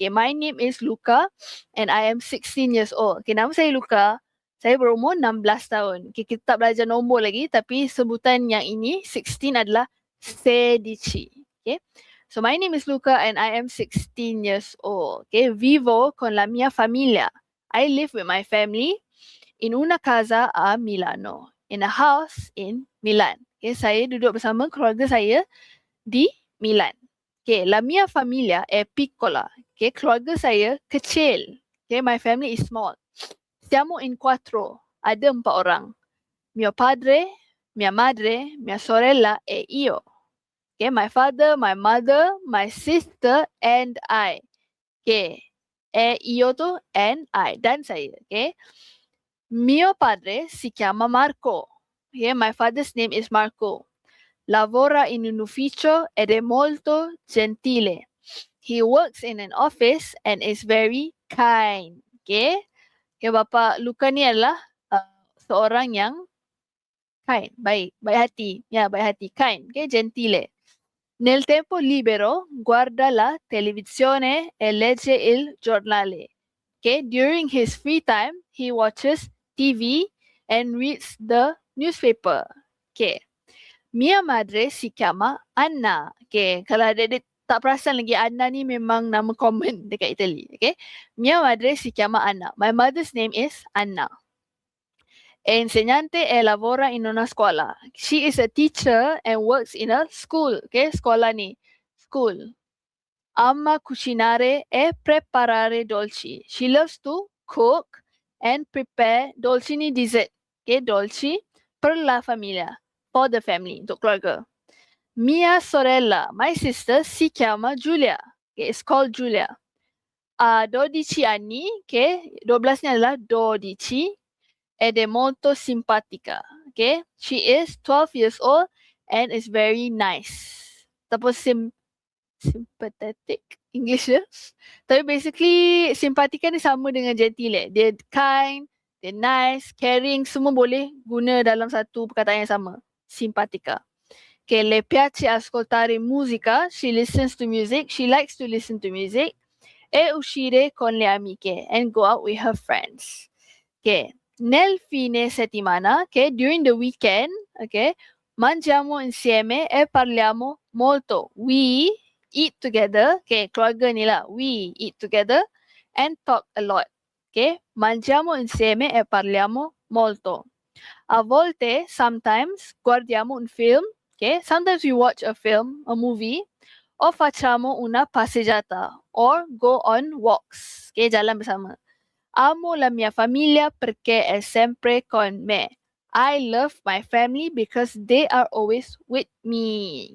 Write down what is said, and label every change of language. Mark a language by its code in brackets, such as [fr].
[en] Okay, my name is Luca and I am 16 years old. [ms] Okay, nama saya Luca. Saya berumur 16 tahun. Okay, kita tak belajar nombor lagi tapi sebutan yang ini 16 adalah 16. Okay. [en] So my name is Luca and I am 16 years old. [it] Okay, vivo con la mia famiglia. [en] I live with my family [it] in una casa a Milano. [en] In a house in Milan. [ms] Okay, saya duduk bersama keluarga saya di Milan. [it] Okay, la mia famiglia è piccola. [en] Okay, [ms] keluarga saya kecil. [en] Okay, my family is small. [it] Siamo in 4. [ms] Ada 4 orang. [it] Mio padre, mia madre, mia sorella e io. [en] Okay, my father, my mother, my sister and I. Okay, [it] io tu [en] and I [ms] dan saya. [en] Okay. [it] Mio padre si chiama Marco. [en] Okay, my father's name is Marco. [it] Lavora in un ufficio ed è molto gentile. [en] He works in an office and is very kind. Okay. [ms] Okay, Bapak Luca ni adalah seorang yang kind, baik hati. Ya, baik hati, kind. Okay, gentile. [it] Nel tempo libero guarda la televisione e legge il giornale. [en] Okay, during his free time, he watches TV and reads the newspaper. Okay. [it] Mia madre si chiama Anna. [ms] Okay, kalau adik-adik tak perasan lagi, Anna ni memang nama common dekat Italy. Okay. [it] Mia madre si chiama Anna. [en] My mother's name is Anna. [it] È insegnante e lavora in una scuola. [en] She is a teacher and works in a school. [ms] Okay, sekolah ni. School. [it] Ama cucinare e preparare dolci. [en] She loves to cook and prepare dolci ni dessert. [it] Okay, dolci per la familia. [en] For the family, [ms] untuk keluarga. [it] Mia sorella, [en] my sister, [it] si chiama Giulia. [en] Okay, it's called Giulia. [it] 12 anni, [en] okay, [ms] 12 ni adalah 12. [it] Ed è molto simpatica. [en] Okay, she is 12 years old and is very nice. [ms] Ataupun sympathetic English ya. Tapi basically simpatica ni sama dengan gentile. Dia kind, dia nice, caring, semua boleh guna dalam satu perkataan yang sama. Simpatica. [it] Okay, le piace ascoltare musica. [en] She listens to music. She likes to listen to music. [it] E uscire con le amiche [en] and go out with her friends. [it] Okay. Nel fine settimana, okay, [en] during the weekend, [it] okay, mangiamo insieme e parliamo molto. [en] We eat together, okay, [ms] keluarga ni lah. [en] We eat together and talk a lot. [it] Okay, mangiamo insieme e parliamo molto. A volte, [en] sometimes, [it] guardiamo un film. [en] Okay, sometimes we watch a film, a movie, [it] o facciamo una passeggiata, [en] or go on walks. Okay, [ms] jalan bersama. [it] Amo la mia famiglia perché è sempre con me. [en] I love my family because they are always with me.